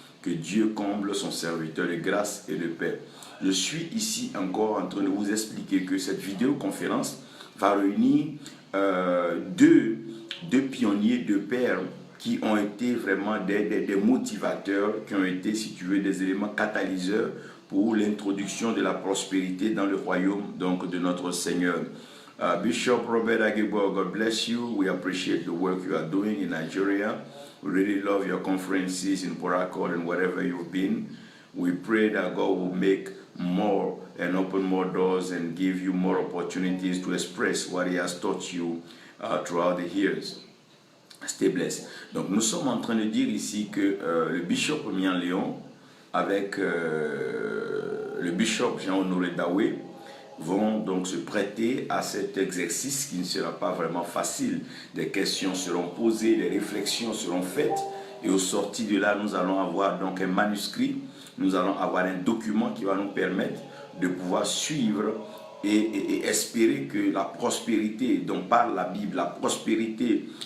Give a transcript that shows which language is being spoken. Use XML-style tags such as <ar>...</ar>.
<fr>Que Dieu comble son serviteur de grâce et de paix. Je suis ici encore en train de vous expliquer que cette vidéoconférence va réunir deux pionniers, deux pères qui ont été vraiment des motivateurs, qui ont été, si tu veux, des éléments catalyseurs pour l'introduction de la prospérité dans le royaume donc, de notre Seigneur.</fr> <en>Bishop Robert Agebo, God bless you. We appreciate the work you are doing in Nigeria. We really love your conferences in Port Harcourt and wherever you've been. We pray that God will make more and open more doors and give you more opportunities to express what He has taught you throughout the years. Stay blessed.</en> <fr>Donc nous sommes en train de dire ici que le bishop Mian Léon avec le bishop Jean-Honoré Daoué vont donc se prêter à cet exercice qui ne sera pas vraiment facile. Des questions seront posées, des réflexions seront faites et au sorti de là, nous allons avoir donc un manuscrit, nous allons avoir un document qui va nous permettre de pouvoir suivre et espérer que la prospérité dont parle la Bible, la prospérité</fr>